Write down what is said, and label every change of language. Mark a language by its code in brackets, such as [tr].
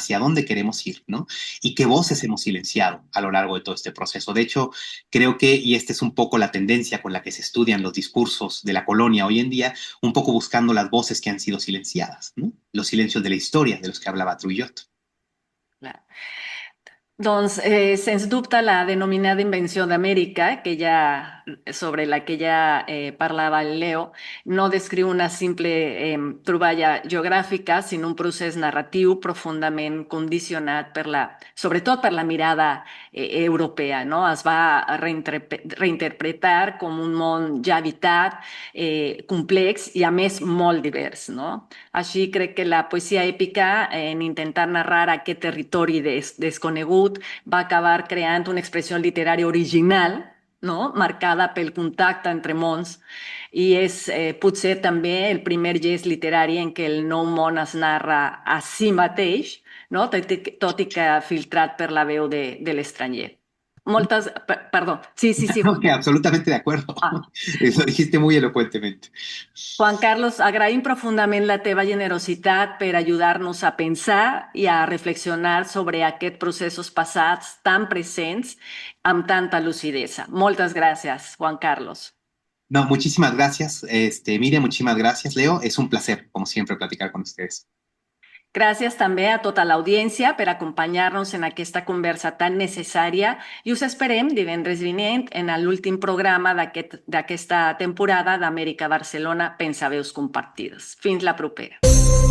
[es] Hacia dónde queremos ir, ¿no? Y qué voces hemos silenciado a lo largo de todo este proceso. De hecho, creo que, y esta es un poco la tendencia con la que se estudian los discursos de la colonia hoy en día, un poco buscando las voces que han sido silenciadas, ¿no? Los silencios de la historia de los que hablaba Trujillo. [ca] Clar. Doncs, sens dubte, la denominada invenció d'Amèrica, sobre la que ja parlava el Leo, no descriu una simple troballa geogràfica, sinó un procés narratiu profundament condicionat sobretot per la mirada europea, no? Es va reinterpretar com un món ja habitat, complex i, a més, molt divers, no? Així crec que la poesia èpica, en intentar narrar aquest territori desconegut, va acabar creant una expressió literària original, no? Marcada pel contacte entre mons i és potser també el primer gest literari en què el nou món es narra a si mateix, no? Tot i que filtrat per la veu de l'estranger. Perdó, sí, [es] No, que absolutamente de acuerdo. Eso dijiste muy elocuentemente. [ca] Juan Carlos, agraïm profundament la teva generositat per ajudar-nos a pensar i a reflexionar sobre aquests processos passats tan presents amb tanta lucidesa. Moltes gràcies, Juan Carlos. [es] No, muchísimas gracias, Miriam, muchísimas gracias, Leo. Es un placer, como siempre, platicar con ustedes. [ca] Gràcies també a tota l'audiència per acompanyar-nos en aquesta conversa tan necessària i us esperem divendres vinent en l'últim programa d'aquesta temporada d'Amèrica Barcelona Pensaveus Compartides. Fins la propera.